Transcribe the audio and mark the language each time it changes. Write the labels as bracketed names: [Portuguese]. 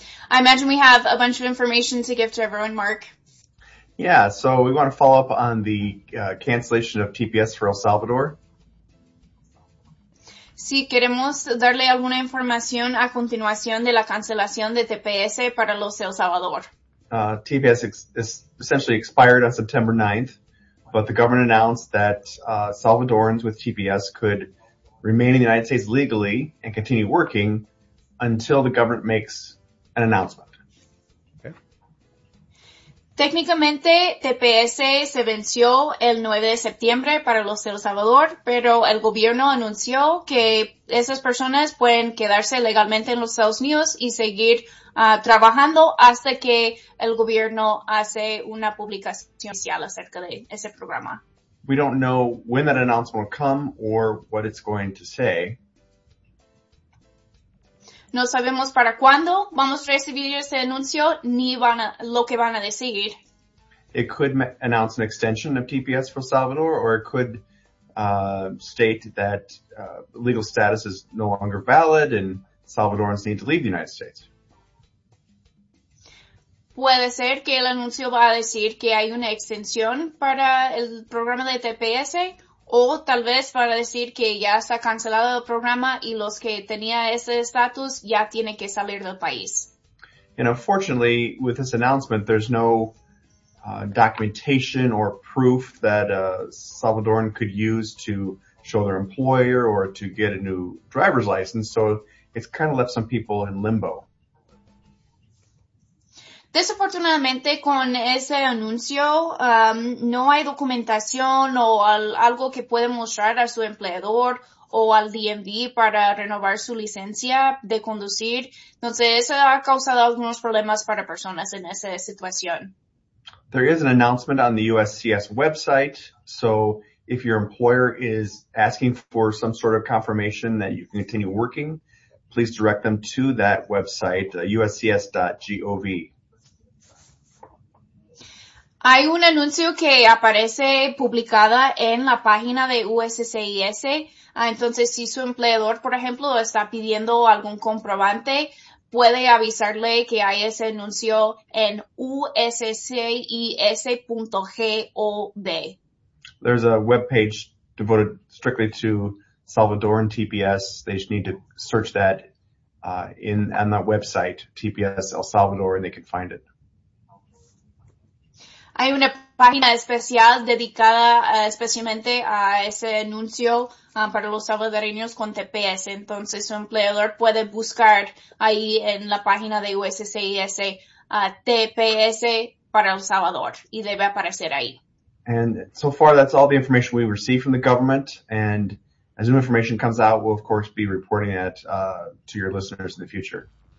[English] I imagine we have a bunch of information to give to everyone, Mark. Yeah, so we want to follow up on the cancellation of TPS for El Salvador. [Spanish] Sí, queremos darle alguna información a continuación de la cancelación de TPS para los El Salvador. [English] TPS is essentially expired on September 9th, but the government announced that Salvadorans with TPS could remain in the United States legally and continue working until the government makes an announcement. Okay. [Spanish] Técnicamente, TPS se venció el 9 de septiembre para los El Salvador, pero el gobierno anunció que esas personas pueden quedarse legalmente en los Estados Unidos y seguir trabajando hasta que el gobierno hace una publicación oficial acerca de ese programa. [English] We don't know when that announcement will come or what it's going to say. [Spanish] No sabemos para cuándo vamos a recibir ese anuncio ni van a, lo que van a decir. [English] It could announce an extension of TPS for Salvador, or it could state that legal status is no longer valid and Salvadorans need to leave the United States. [Spanish] Puede ser que el anuncio va a decir que hay una extensión para el programa de TPS, o tal vez para decir que ya está cancelado el programa y los que tenía ese estatus ya tienen que salir del país. [English] And unfortunately, with this announcement, there's no documentation or proof that a Salvadoran could use to show their employer or to get a new driver's license, so it's kind of left some people in limbo. [Spanish] Desafortunadamente, con ese anuncio, no hay documentación o algo que pueda mostrar a su empleador o al DMV para renovar su licencia de conducir. Entonces, eso ha causado algunos problemas para personas en esa situación. [English] There is an announcement on the USCIS website. So, if your employer is asking for some sort of confirmation that you can continue working, please direct them to that website, uscis.gov. [Spanish] Hay un anuncio que aparece publicada en la página de USCIS. Entonces, si su empleador, por ejemplo, está pidiendo algún comprobante, puede avisarle que hay ese anuncio en uscis.gov. [English] There's a webpage devoted strictly to Salvadoran TPS. They just need to search that on that website, TPS El Salvador, and they can find it. [Spanish] Hay una página especial dedicada especialmente a ese anuncio para los salvadoreños con TPS. Entonces, su empleador puede buscar ahí en la página de USCIS TPS para El Salvador y debe aparecer ahí. [English] And so far, that's all the information we receive from the government. And as new information comes out, we'll, of course, be reporting that to your listeners in the future.